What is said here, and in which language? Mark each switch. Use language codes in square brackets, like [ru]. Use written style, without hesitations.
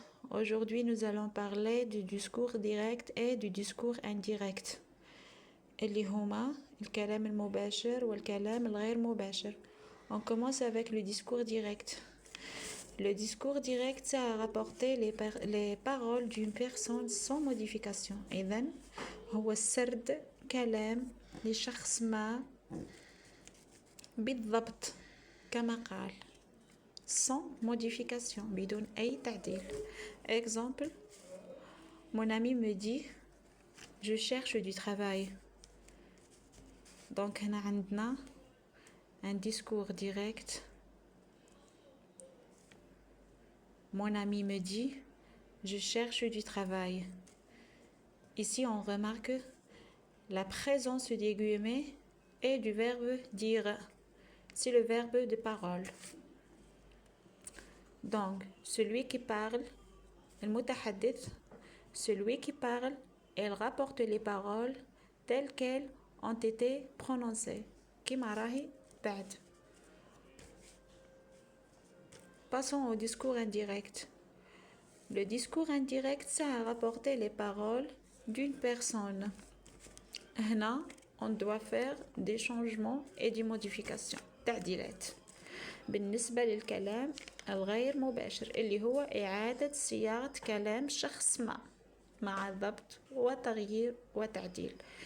[fr] Aujourd'hui, nous allons parler du discours direct et du discours indirect. [ar] اللي هما الكلام المباشر والكلام الغير مباشر. [fr] On commence avec le discours direct. Le discours direct, ça a rapporté les paroles d'une personne sans modification. [ar] إذن هو سرد كلام لشخص ما بالضبط كما قال. [fr] Sans modification, [ar] بدون أي تعديل. [fr] Exemple, mon ami me dit, je cherche du travail. Donc, [ar] هنا عندنا [fr] un discours direct. Mon ami me dit, je cherche du travail. Ici, on remarque la présence des guillemets et du verbe dire. C'est le verbe de parole. Donc, celui qui parle, [ar] المتحدث, [fr] celui qui parle, elle rapporte les paroles telles qu'elles ont été prononcées. [ar] كما راهي بعد. [fr] Passons au discours indirect. Le discours indirect, ça a rapporté les paroles d'une personne. هنا, on doit faire des changements et des modifications. [ar] تعديلات. بالنسبة للكلام الغير مباشر اللي هو إعادة صياغة كلام شخص ما مع ضبط وتغيير وتعديل.